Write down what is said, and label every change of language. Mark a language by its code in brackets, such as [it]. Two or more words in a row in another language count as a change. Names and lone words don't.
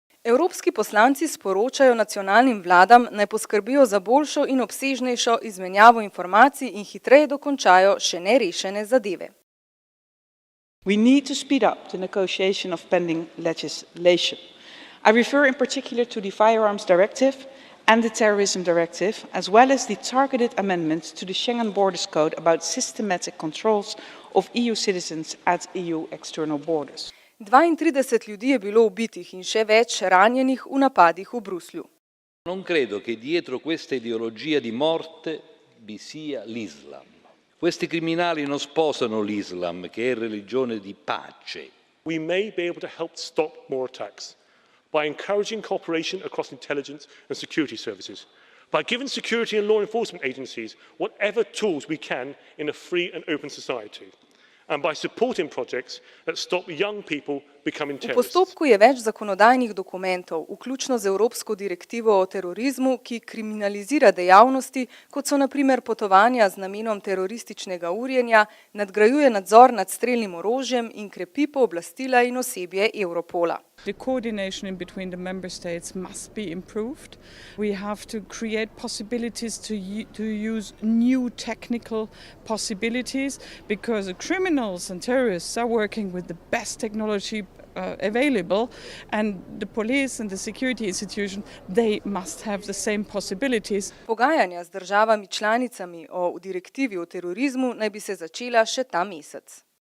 [sl] Evropski poslanci sporočajo nacionalnim vladam, naj poskrbijo za boljšo in obsežnejšo izmenjavo informacij in hitreje dokončajo še nerešene zadeve. [en] We need to speed up the negotiation of pending legislation. I refer in particular to the Firearms Directive and the Terrorism Directive, as well as the targeted amendments to the Schengen Borders Code about systematic controls of EU citizens at EU external borders. [sl] 32 ljudi je bilo ubitih in še več ranjenih v napadih v Bruslju. [it] Non credo che dietro questa ideologia di morte vi sia l'Islam. Questi criminali non sposano l'Islam, che è religione di pace. [en] We may be able to help stop more attacks by encouraging cooperation across intelligence and security services, by giving security and law enforcement agencies whatever tools we can in a free and open society, and by supporting projects that stop young people becoming [sl] V [en] terrorists. [sl] postopku je več zakonodajnih dokumentov, vključno z Evropsko direktivo o terorizmu, ki kriminalizira dejavnosti, kot so na primer potovanja z namenom terorističnega urjenja, nadgrajuje nadzor nad strelnim orožjem in krepi pooblastila in osebje Europola. [en] The coordination in between the member states must be improved. We have to create possibilities to use new technical possibilities, because the criminals and terrorists are working with the best technology available, and the police and the security institution, they must have the same possibilities. [sl] Pogajanja z državami članicami o direktivi o terorizmu naj bi se začela še ta mesec.